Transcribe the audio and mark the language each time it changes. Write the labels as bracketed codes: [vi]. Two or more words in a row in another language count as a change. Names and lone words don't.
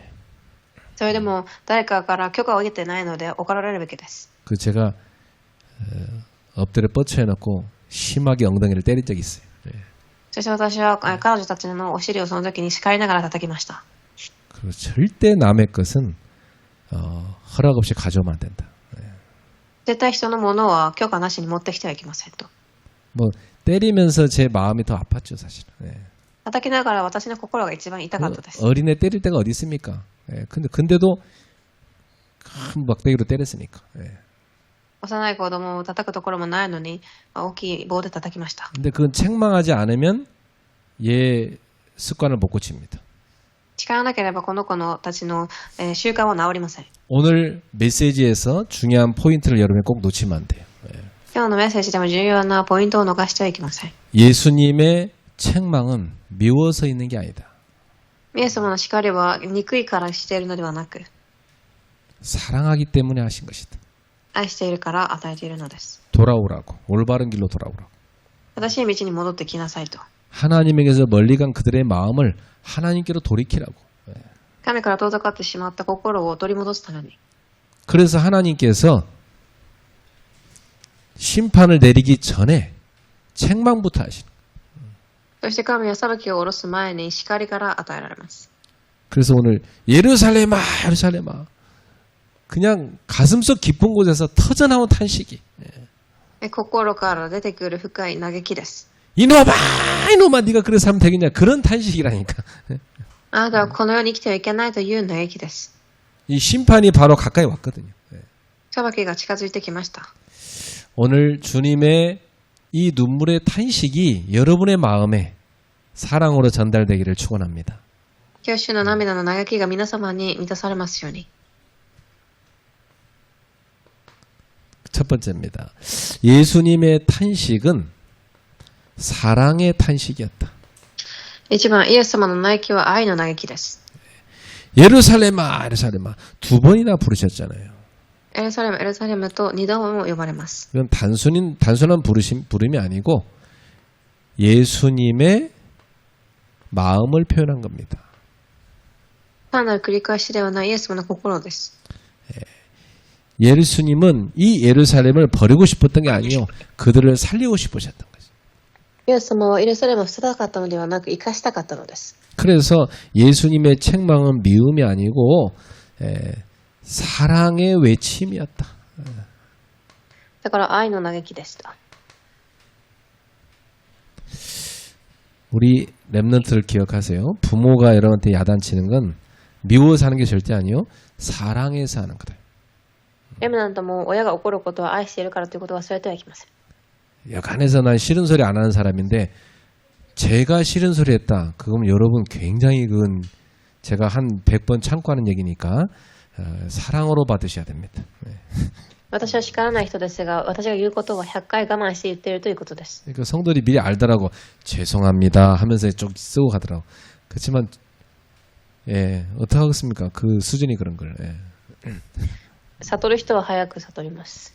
[ja] それでも誰かから許可を得てないので怒られるべきです。 [ko] 그 제가 엎드려 뻗쳐 해놓고 심하게 엉덩이를 때린 적이 있어요. [ja] そして私は彼女たちのお尻をその時に叱りながら叩きました。 [ko] 그리고 절대 남의 것은 허락 없이 가져오면 안 된다. [ja] 絶対人のものは許可なしに持ってきてはいけませんと。 [ko] 뭐 때리면서 제 마음이 더 아팠죠, 사실은. [ja] 叩きながら私の心が一番痛かったです。 [ko] 어린애 때릴 때가 어디 있습니까? 근데도 큰 막대기로 때렸으니까. [ja] 幼い子供を叩くところもないのに大きい棒で叩きました。 [ko] 근데 그건 책망하지 않으면 얘 습관을 못 고칩니다. [ja] 叱らなければこの子のたちの、習慣は治りません。 [ko] 오늘 메시지에서 중요한 포인트를 여러분이 꼭 놓치면 안 돼요. [ja] 今日のメッセージでも重要なポイントを逃してはいけません。 [ko] 예수님의 책망은 미워서 있는 게 아니다. [ja] イエス様の叱りは憎いからしているのではなく、 [ko] 사랑하기 때문에 하신 것이다. [ja] 愛しているから与えているのです。 [ko] 돌아오라고. 올바른 길로 돌아오라고. [ja] 正しい道に戻ってきなさいと。 [ko] 하나님에게서 멀리 간 그들의 마음을 하나님께로 돌이키라고. [ja] 神から遠ざかってしまった心を取り戻すために。 [ko] 그래서 하나님께서 심판을 내리기 전에 책망부터 하시는. [ja] そして神は裁きを下ろす前に叱りから与えられます。 [ko] 그래서 오늘 예루살렘아 예루살렘아 그냥 가슴속 깊은 곳에서 터져나온 탄식이. [ja] 心から出てくる深い嘆きです。 [ko] 이놈아 네가 그래서 하면 되겠냐. 그런 탄식이라니까. [ja] あなたはこの世に生きてはいけないという嘆きです。 [ko] 이 심판이 바로 가까이 왔거든요. [ja] 裁きが近づいてきました。 [ko] 오늘 주님의 이 눈물의 탄식이 여러분의 마음에 사랑으로 전달되기를 축원합니다. [ja] 今日主の涙の嘆きが皆様に満たされますように。 [ko] 첫 번째입니다. 예수님의 탄식은 사랑의 탄식이었다. [ja] 一番、イエス様の嘆きは愛の嘆きです。 [ko] 예루살렘아 예루살렘아 두 번이나 부르셨잖아요. [ja] エルサレム、エルサレムと二度も呼ばれます。 [ko] 이건 단순한 부름이 아니고 예수님의 마음을 표현한 겁니다. [ja] 単なる繰り返しではないイエス様の心です。 [ko] 예수님은 이 예루살렘을 버리고 싶었던 게 아니요. 그들을 살리고 싶으셨던 거죠. [ja] イエス様はエルサレムを捨てたかったのではなく生かしたかったのです。 [ko] 그래서 예수님의 책망은 미움이 아니고 사랑의 외침이었다. [ja] だから愛の嘆きでした。 [ko] 우리 랩런트를 기억하세요. 부모가 여러분한테 야단치는 건 미워서 하는 게 절대 아니요. 사랑해서 하는 거다. [ja] レムナントも親が怒ることは愛しているからということを忘れてはいけません。 [ko] 여간해서 난 싫은 소리 안 하는 사람인데 제가 싫은 소리 했다. 그건 여러분 굉장히 그건 제가 한 100번 참고 하는 얘기니까 사랑으로 받으셔야 됩니다. [ja] 私は叱らない人ですが、私が言うことは100回我慢して言っているということです。 [ko] 그러니까 성도들이 미리 알더라고. 죄송합니다 하면서 좀 쓰고 가더라고. 그렇지만 어떻게 하겠습니까? 그 수준이 그런 걸. [ja] 悟る人は早く悟ります。